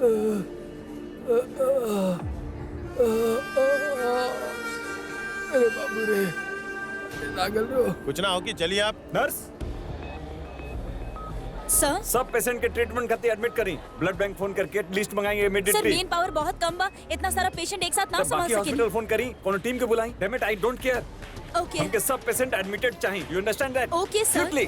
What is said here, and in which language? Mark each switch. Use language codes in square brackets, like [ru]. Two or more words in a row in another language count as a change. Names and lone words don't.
[bho] अरे बाबू रे, लागल रो। कुछ ना हो कि चलिए आप। नर्स, सर सब पेशेंट के ट्रीटमेंट खातिर एडमिट करी। [en] blood bank [bho] फोन करके लिस्ट मंगाएंगे सर इमीडिएटली। [en] man power [bho] बहुत कम बा, इतना सारा पेशेंट एक साथ ना संभाल बाकी सकेनी। हॉस्पिटल फोन करी, कोनो टीम के बुलाई। [en] Damn it, I don't care. ओके [bho] हमके सब पेशेंट एडमिटेड चाहिए। [en] You understand that? Okay sir, Quickly.